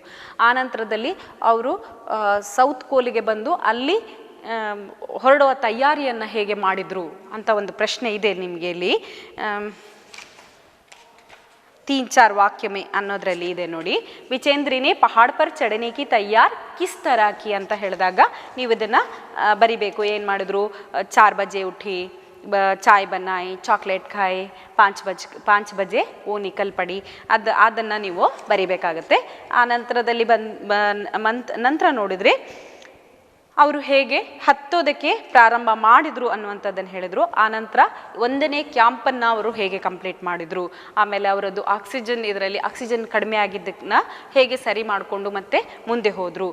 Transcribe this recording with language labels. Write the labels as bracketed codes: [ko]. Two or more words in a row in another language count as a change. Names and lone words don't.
[kn] ಆನಂತರದಲ್ಲಿ ಅವರು ಸೌತ್ ಪೋಲಿಗೆ ಬಂದು ಅಲ್ಲಿ ಹೊರಡುವ ತಯಾರಿಯನ್ನು ಹೇಗೆ ಮಾಡಿದರು ಅಂತ ಒಂದು ಪ್ರಶ್ನೆ ಇದೆ ನಿಮಗೆ ಇಲ್ಲಿ. 3-4 ವಾಕ್ಯ ಮೇ ಅನ್ನೋದ್ರಲ್ಲಿ ಇದೆ ನೋಡಿ. [hi] विचेंद्रीने पहाड़ पर चढ़ने की तैयार किस तरह की [kn] ಅಂತ ಹೇಳಿದಾಗ ನೀವು ಇದನ್ನು ಬರಿಬೇಕು. ಏನು ಮಾಡಿದ್ರು, [hi] 4 बजे उठी, चाय बनाई, चॉकलेट खाई, 5 बजे वो निकल पड़ी, [kn] ಅದನ್ನು ನೀವು ಬರಿಬೇಕಾಗತ್ತೆ. ಆ ನಂತರದಲ್ಲಿ ನಂತರ ನೋಡಿದರೆ ಅವರು ಹೇಗೆ ಹತ್ತೋದಕ್ಕೆ ಪ್ರಾರಂಭ ಮಾಡಿದರು ಅನ್ನುವಂಥದ್ದನ್ನು ಹೇಳಿದರು. ಆನಂತರ 1ನೇ ಕ್ಯಾಂಪನ್ನು ಅವರು ಹೇಗೆ ಕಂಪ್ಲೀಟ್ ಮಾಡಿದರು, ಆಮೇಲೆ ಅವರದ್ದು ಇದರಲ್ಲಿ ಆಕ್ಸಿಜನ್ ಕಡಿಮೆ ಆಗಿದ್ದನ್ನ ಹೇಗೆ ಸರಿ ಮಾಡಿಕೊಂಡು ಮತ್ತೆ ಮುಂದೆ ಹೋದರು.